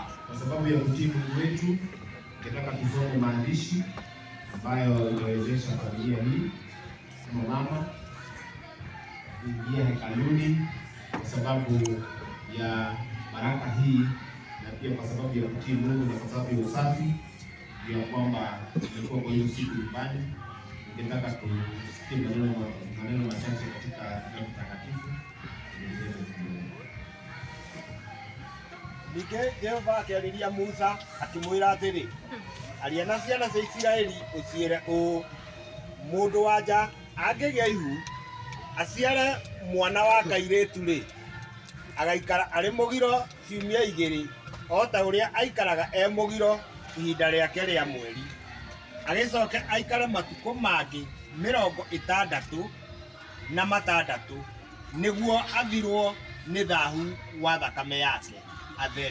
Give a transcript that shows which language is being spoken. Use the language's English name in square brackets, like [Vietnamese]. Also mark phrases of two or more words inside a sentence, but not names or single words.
[Swahili] Kwa sababu ya kutii Mungu wetu, nataka tusome maandishi ambayo inawezesha familia hii kama mama kuingia hekaluni kwa sababu ya baraka hii, na pia kwa sababu ya kutii Mungu na kwa sababu ya usafi, ya kwamba tulikuwa kwa hiyo siku nyumbani. Ningetaka tusikie maneno machache katika kitabu takatifu. [Kikuyu] Ningĩ Jehova akĩarĩria Musa akĩmwĩra atĩrĩ, aria na ciana cia Isiraeli ũciĩre ũũ, mũndũ wa nja angĩgĩa ihu aciare mwana wa kairĩtu-rĩ, agaikara arĩ mũgiro ciumia 2, o ta ũrĩa aikaraga mũgiro ihinda rĩake rĩa mweri, agĩcoke aikare matukũ mangĩ 66 nĩguo athirwo nĩ thaahu wa thakame yake athere.